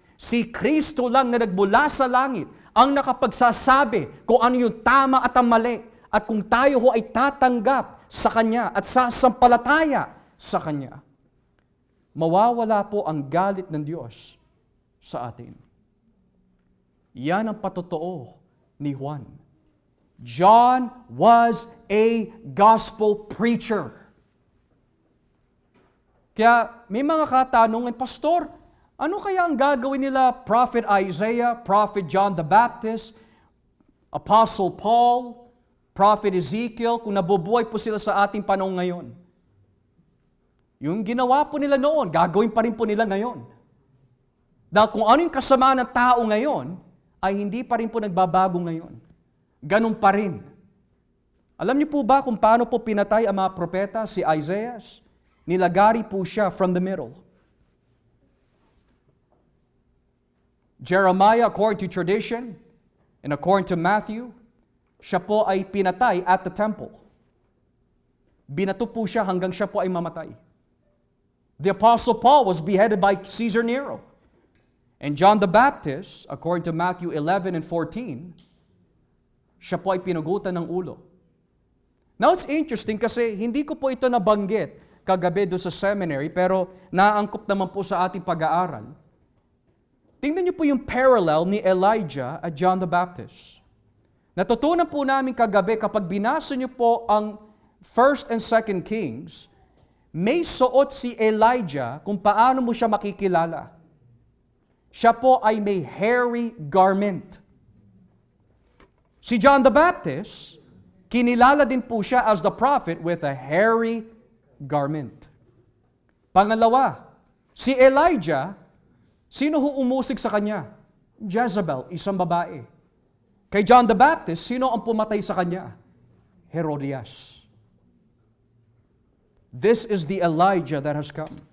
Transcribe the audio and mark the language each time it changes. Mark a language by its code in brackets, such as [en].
[tl] Si Kristo lang na nagmula sa langit ang nakapagsasabi kung ano yung tama at ang mali, at kung tayo ho ay tatanggap sa Kanya at sasampalataya sa Kanya, mawawala po ang galit ng Diyos sa atin. Yan ang patotoo ni Juan. [en] John was a gospel preacher. [tl] Kaya may mga katanungan, Pastor, ano kaya ang gagawin nila Prophet Isaiah, Prophet John the Baptist, Apostle Paul, Prophet Ezekiel, kung nabubuhay po sila sa ating panahon ngayon? Yung ginawa po nila noon, gagawin pa rin po nila ngayon. Dahil kung ano yung kasama ng tao ngayon, ay hindi pa rin po nagbabago ngayon. Ganun pa rin. Alam niyo po ba kung paano po pinatay ang mga propeta, si Isaiah? Nilagari po siya [en] from the middle. Jeremiah, according to tradition, and according to Matthew, [tl] siya po ay pinatay [en] at the temple. [tl] Binato po siya hanggang siya po ay mamatay. [en] The Apostle Paul was beheaded by Caesar Nero. And John the Baptist, according to Matthew 11 and 14, [tl] siya po ay pinugutan ng ulo. [en] Now it's interesting [tl] kasi hindi ko po ito nabanggit kagabi doon sa seminary, pero naangkop naman po sa ating pag-aaral. Tingnan niyo po yung parallel ni Elijah at John the Baptist. Natutunan po namin kagabi kapag binasa niyo po ang 1st and 2nd Kings, may suot si Elijah kung paano mo siya makikilala. Siya po ay may [en] hairy garment. [tl] Si John the Baptist, kinilala din po siya [en] as the prophet with a hairy garment. [tl] Pangalawa, si Elijah, sino ho umusig sa kanya? Jezebel, isang babae. Kay John the Baptist, sino ang pumatay sa kanya? Herodias. [en] This is the Elijah that has come.